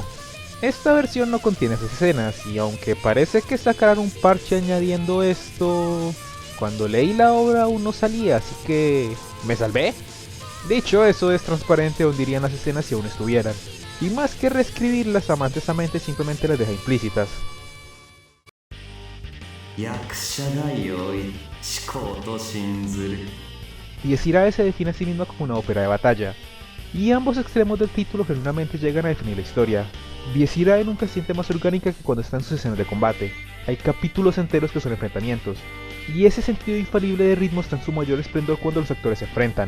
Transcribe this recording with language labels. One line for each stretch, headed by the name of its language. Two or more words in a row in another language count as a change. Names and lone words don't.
Spanish: Esta versión no contiene esas escenas, y aunque parece que sacarán un parche añadiendo esto, cuando leí la obra aún no salía, así que... ¿me salvé? Dicho eso, es transparente donde irían las escenas si aún estuvieran, y más que reescribirlas, Amantes Amentes simplemente las deja implícitas. 役者代を一行と信ずる Diez Irae se define a sí misma como una ópera de batalla, y ambos extremos del título genuinamente llegan a definir la historia. Diez Irae nunca se siente más orgánica que cuando está en sus escenas de combate. Hay capítulos enteros que son enfrentamientos, y ese sentido infalible de ritmo está en su mayor esplendor cuando los actores se enfrentan.